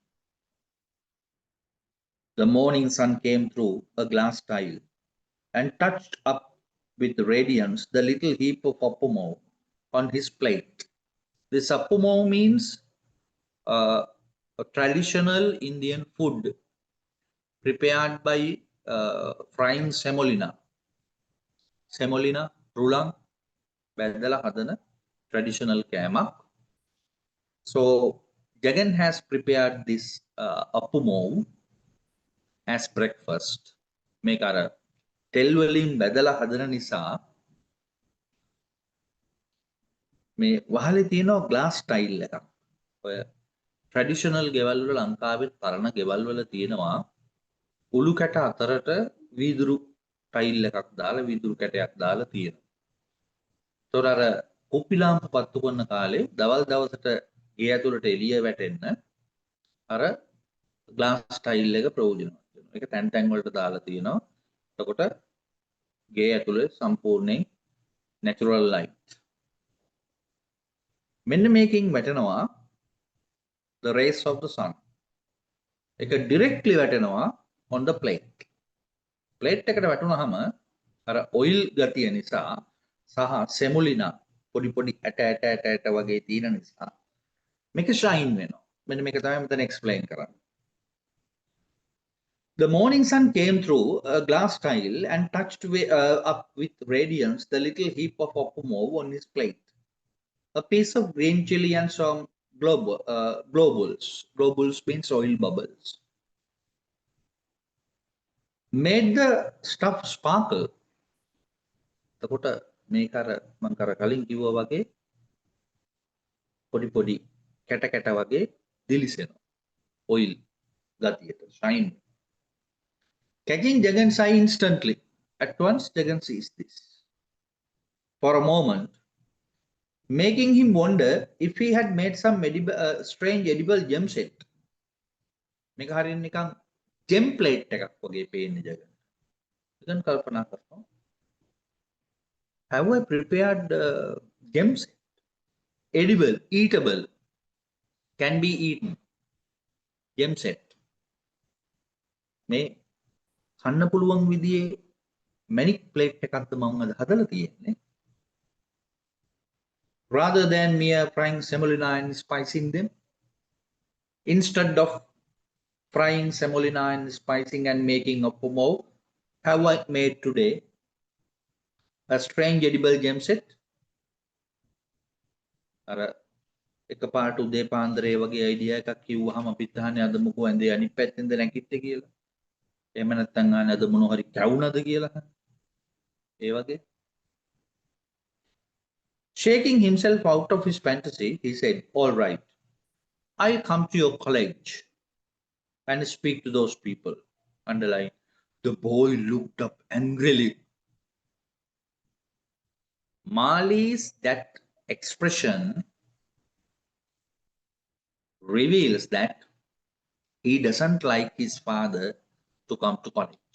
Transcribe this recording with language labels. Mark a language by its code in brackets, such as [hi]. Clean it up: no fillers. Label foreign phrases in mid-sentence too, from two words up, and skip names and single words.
[en] The morning sun came through a glass tile and touched up with radiance the little heap of appumo on his plate. This appumo means a traditional Indian food prepared by frying semolina. Semolina, rulang, [si] බැදලා හදන traditional කෑමක්. [en] So Jagan has prepared this appumo as breakfast. [si] මේක අර තෙල් වලින් බැදලා හදන නිසා මේ වහලේ තියෙනවා [en] glass tile [si] එකක්. ඔය traditional ගෙවල් වල ලංකාවේ පරණ ගෙවල් වල තියෙනවා උළු කැට අතරට වීදුරු ටයිල් එකක් දාලා වීදුරු කැටයක් දාලා තියෙනවා. ඒතොර අර කුප්පි ලාම්පු පත්තු කරන කාලේ දවල් දවසට ගේ ඇතුළට එළිය වැටෙන්න අර [en] glass tile [si] එක ප්‍රයෝජනවත් වෙනවා. ඒක තැන් තැන් වලට දාලා තියෙනවා. එතකොට ගේ ඇතුළේ සම්පූර්ණයෙන් [en] natural light. [si] මෙන්න මේකෙන් වැටෙනවා [en] the rays of the sun. ඒක directly වැටෙනවා on the plate. [si] plate එකට වැටුනහම අර oil ගතිය නිසා සහ semolina පොඩි පොඩි ඇට වගේ තියෙන නිසා මේක shine වෙනවා. මෙන්න මේක තමයි මම දැන් explain කරන්නේ. [en] The morning sun came through a glass tile and touched up with radiance the little heap of appumo on his plate. A piece of green chili and some globules. Globules means oil bubbles. Made the stuff sparkle. [si] එතකොට මේක අර මම කලින් කිව්වා වගේ පොඩි පොඩි කැට කැට වගේ දිලිසෙනවා. [en] oil ගතියට shine. Catching Jagan's eye instantly. At once Jagan sees this. For a moment, making him wonder if he had made some strange edible gem set. [si] මේක හරියට නිකන් [en] gem plate [si] එකක් වගේ පේන්නේ Jagan. Jagan කල්පනා කරනවා. [en] Have I prepared gem set? Edible, eatable, can be eaten. Gem set. [si] මේ කන්න පුළුවන් විදිහේ මැනික් ප්ලේට් එකක්ද මම අද හදලා තියෙන්නේ. [en] Rather than mere frying semolina and spicing them, instead of frying semolina and spicing and making appumo, have I made today a strange edible gem set? [si] අර එකපාරට උදේ පාන්දරේ වගේ අයිඩියා එකක් කිව්වහම අපිත් අහන්නේ අද මොකෝ ඇඳේ අනිත් පැත්තෙන්ද නැගිට්ටේ කියලා. එහෙම නැත්නම් අහන්නේ අද මොන හරි කැවුනද කියලා. ඒ වගේ. [en] Shaking himself out of his fantasy, he said, "All right, I'll come to your college and speak to those people." Underline, the boy looked up angrily. Mali's that expression reveals that he doesn't like his father to come to college.